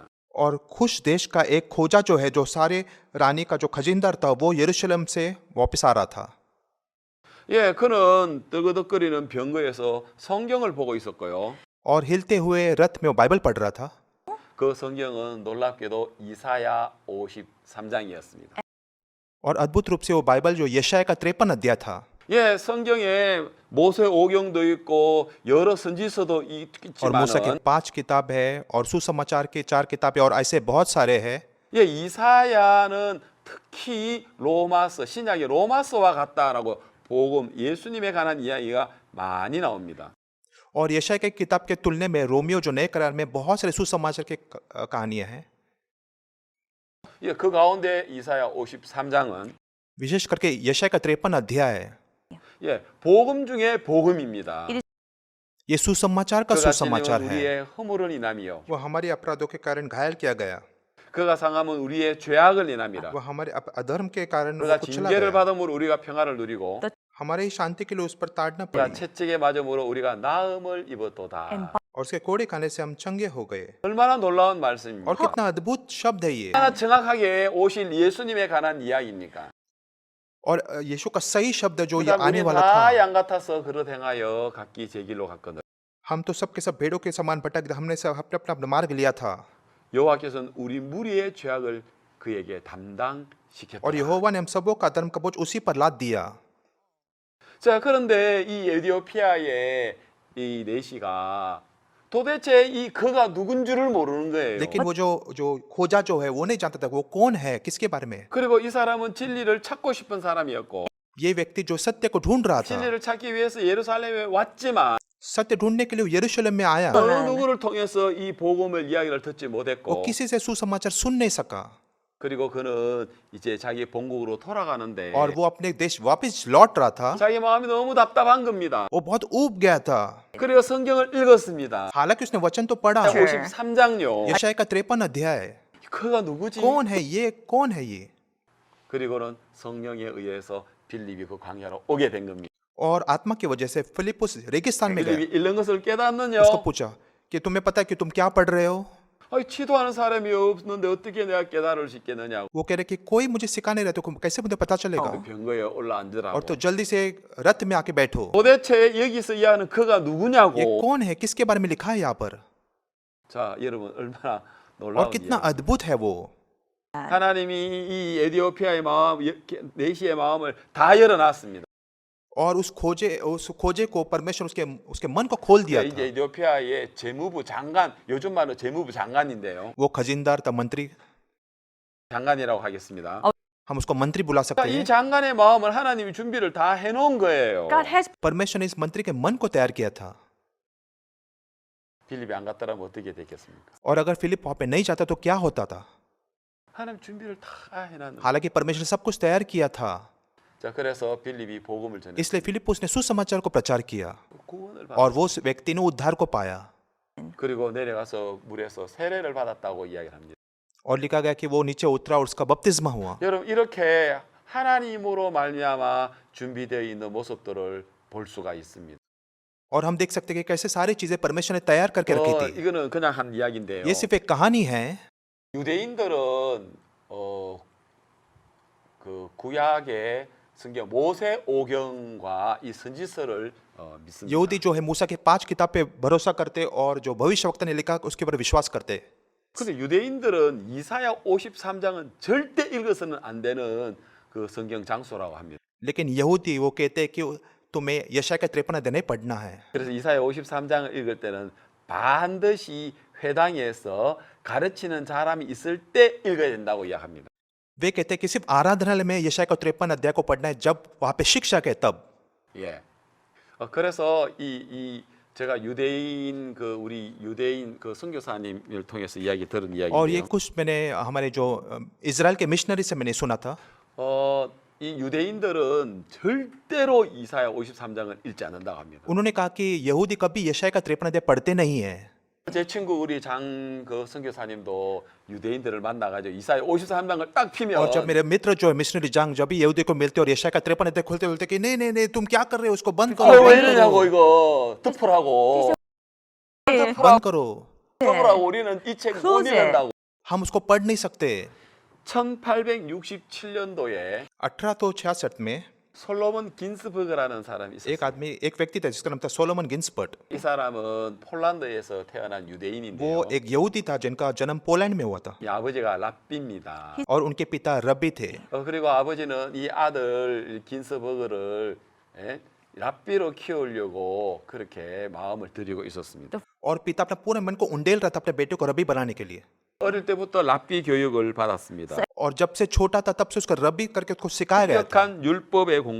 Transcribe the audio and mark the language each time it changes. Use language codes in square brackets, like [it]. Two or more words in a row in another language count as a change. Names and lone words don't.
[hi] और खुश देश का एक खोजा जो है, जो सारे रानी का जो खजिनदार था, वो यरूशलेम से वापस आ रहा था। [ko] 예, 그는 뜨거덕거리는 병거에서 성경을 보고 있었고요. [hi] और हिलते हुए रथ में वो बाइबल पढ़ रहा था। [ko] 그 성경은 놀랍게도 이사야 53장이었습니다. [hi] और अद्भुत रूप से वो बाइबल जो यशाया का 53 अध्याय था। [ko] 예, 성경에 모세 오경도 있고 여러 선지서도 [hi] और मूसा की [ko] 있지만 [hi] 5 किताब है और सुसमाचार के 4 किताबें और ऐसे बहुत सारे हैं। [ko] 예, 이사야는 특히 로마서, 신약의 로마서와 같다라고 복음, 예수님에 관한 이야기가 많이 나옵니다. [hi] और यशाया की किताब के तुलने में रोमियो जो नए करार में बहुत सारे सुसमाचार की कहानियां हैं। [ko] 예, 그 가운데 이사야 53장은 [hi] विशेष करके यशाया का 53 अध्याय [ko] 예, 복음 중에 복음입니다. [hi] ये सुसमाचार का [ko] 그가 [hi] सुसमाचार [ko] 찔림은 [hi] है। [ko] 우리의 허물을 인함이요. [hi] वो हमारे अपराधों के कारण घायल किया गया, [ko] 그가 상함은 우리의 죄악을 인함이라. [hi] वो हमारे अधर्म के कारण वो [ko] 그가 [hi] कुचला [ko] 징계를 [hi] गया। [ko] 받음으로 우리가 평화를 누리고 [hi] हमारे शांति के लिए उस पर ताड़ना [ko] 그가 [hi] पड़ी [ko] 채찍에 맞음으로 우리가 나음을 입었도다. [hi] और उसके कोड़े खाने से हम चंगे हो गए। [ko] 얼마나 놀라운 말씀입니까? [hi] और कितना अद्भुत शब्द है ये। [ko] 얼마나 정확하게 오실 예수님에 관한 이야기입니까? [hi] और यीशु का सही शब्द जो ये [ko] 그다음 [hi] आने [ko] 우리 [hi] वाला [ko] 다 [hi] था। [ko] 양 같아서 그릇 행하여 각기 제 길로 갔거든. [hi] हम तो सब के सब भेड़ों के समान भटक गए, हमने सब अपना अपना मार्ग लिया था [ko] 여호와께서는 우리 무리의 죄악을 그에게 담당시켰다. [hi] और यहोवा ने हम सबों का धर्म का बोझ उसी पर लाद दिया। [ko] 자, 그런데 이 에티오피아의 이 내시가 도대체 이 그가 누군 줄을 모르는 거예요. [hi] लेकिन वो जो खोजा जो है वो नहीं जानता था वो कौन है, किसके बारे में। [ko] 그리고 이 사람은 진리를 찾고 싶은 사람이었고 [hi] ये व्यक्ति जो सत्य को ढूंढ रहा था, [ko] 진리를 찾기 위해서 예루살렘에 왔지만 [hi] सत्य ढूंढने के लिए यरूशलेम में आया, [ko] 어느 누구를 통해서 이 복음을 이야기를 듣지 [hi] वो [ko] 못했고 [hi] किसी से सुसमाचार सुन नहीं सका [ko] 그리고 그는 이제 자기 본국으로 돌아가는데 [hi] और वो अपने देश वापस लौट रहा था। [ko] 자기 마음이 너무 답답한 겁니다. [hi] वो बहुत ऊब गया था। [ko] 그리고 성경을 읽었습니다. [hi] हालांकि उसने वचन तो पढ़ा, [ko] 53장요. [hi] यशाया का 53 अध्याय, [ko] 그가 누구지? [hi] कौन है ये, कौन है ये। [ko] 그리고는 성령에 의해서 빌립이 그 광야로 오게 된 겁니다. [hi] और आत्मा की वजह से फिलिप्पुस रेगिस्तान में [ko] 빌립이 [hi] गए, [ko] 읽는 것을 깨닫느냐? [hi] उसको पूछा कि तुम्हें पता है कि तुम क्या पढ़ रहे हो। [ko] 아니, 치도하는 사람이 없는데 어떻게 내가 깨달을 수 있겠느냐고. [hi] वो कह रहे कि कोई मुझे सिखाने रहे तो कैसे मुझे पता चलेगा। [ko] 병거에 올라앉으라고. [hi] और तो जल्दी से रथ में आके बैठो। [ko] 도대체 여기서 이야기하는 그가 [hi] ये [ko] 누구냐고. [hi] कौन है, किसके बारे में लिखा है यहाँ पर, [ko] 자, 여러분 얼마나 [hi] और [ko] 놀라운 [hi] कितना [ko] 이야기. [hi] अद्भुत है वो। [ko] 하나님이 이 에티오피아의 마음, 내시의 마음을 다 열어놨습니다. [hi] और उस खोजे को परमेश्वर उसके मन को खोल दिया [ko] 이제 [hi] था। [ko] 에티오피아의 재무부 장관, 요즘 말로 재무부 장관인데요. [hi] वो खजीनदार था, मंत्री, [ko] 장관이라고 하겠습니다. [hi] हम उसको मंत्री बुला सकते [ko] 이 [hi] हैं। [ko] 장관의 마음을 하나님이 준비를 다 해놓은 거예요. [en] God has [hi] परमेश्वर ने इस मंत्री के मन को तैयार किया था। [ko] 빌립이 안 갔더라면 어떻게 됐겠습니까? [hi] और अगर फिलिप वहां पे नहीं जाता तो क्या होता था। [ko] 하나님 준비를 다 해놨는. [hi] हालांकि परमेश्वर ने सब कुछ तैयार किया था, [ko] 자, 그래서 빌립이 복음을 전해 [hi] इसलिए फिलिप्पुस ने सुसमाचार को प्रचार किया [ko] 구원을 받. [hi] और वो उस व्यक्ति ने उद्धार को पाया। [ko] 그리고 내려가서 물에서 세례를 받았다고 이야기를 합니다. [hi] और लिखा गया कि वो नीचे उतरा और उसका बपतिस्मा हुआ। [ko] 여러분 이렇게 하나님으로 말미암아 준비되어 있는 모습들을 볼 수가 있습니다. [hi] और हम देख सकते हैं कि कैसे सारी चीजें परमेश्वर ने तैयार करके रखी थी। [ko] 이거는 그냥 한 이야기인데요. [hi] ये सिर्फ एक कहानी है। [ko] 유대인들은 그 구약의 성경 모세 오경과 이 선지서를 믿습니다. [hi] यहूदी जो है मूसा के 5 किताब पे भरोसा करते और जो भविष्यवक्ता ने लिखा उसके ऊपर विश्वास करते। [ko] 근데 유대인들은 이사야 53장은 절대 읽어서는 안 되는 그 성경 장소라고 합니다. [hi] लेकिन यहूदी वो कहते हैं कि तुम्हें यशाया का 53 अध्याय नहीं पढ़ना है। [ko] 그래서 이사야 53장을 읽을 때는 반드시 회당에서 가르치는 사람이 있을 때 읽어야 된다고 이야기합니다. [hi] वे कहते हैं कि सिर्फ आराधनालय में यशाया का 53 अध्याय को पढ़ना है जब वहां पे शिक्षक है तब। [ko] 예. 그래서 제가 우리 유대인 그 선교사님을 통해서 이야기 들은 [hi] और ये [ko] 이야기인데요. [hi] कुछ मैंने हमारे जो इजराइल के मिशनरी से मैंने सुना था। [ko] 이 유대인들은 절대로 이사야 53장을 읽지 않는다고 합니다. [hi] उन्होंने कहा कि यहूदी कभी यशाया का 53 अध्याय पढ़ते नहीं है। [ko] 제 친구 우리 그 선교사님도 유대인들을 만나가지고 이사야 53장을 딱 피면 [hi] और जब मेरे मित्र जो है मिशनरी जंग जब भी यहूदी को मिलते और यशाया का 53 अध्याय खोलते बोलते कि नहीं नहीं नहीं तुम क्या कर रहे हो, उसको बंद करो, [ko] 왜 [hi] बंद [ko] 이러냐고 [hi] करो, [ko] 이거 덮으라고 [hi] बंद करो, [ko] 덮으라고 우리는 이 책 못 그제. 읽는다고. [hi] हम उसको पढ़ नहीं सकते। [ko] 1867년도에 [hi] 1866 में [ko] 솔로몬 긴스버그라는 사람이 있었어요. [hi] एक व्यक्ति था जिसका नाम था सोलोमन गिन्सबर्ट। [ko] 이 사람은 폴란드에서 태어난 [hi] वो [ko] 유대인인데요. [hi] एक यहूदी था जिनका जन्म पोलैंड में हुआ था [ko] 이 아버지가 랍비입니다. [hi] और उनके पिता रब्बी थे। [ko] 그리고 아버지는 이 아들 긴스버그를 랍비로 키우려고 그렇게 마음을 들이고 있었습니다. [hi] और पिता अपना पूरे मन को उंडेल रहा था अपने बेटे को रबी बनाने के लिए। [ko] 어릴 때부터 랍비 교육을 받았습니다. [hi] और जब से छोटा था तब से उसको रबी करके उसको सिखाया गया था।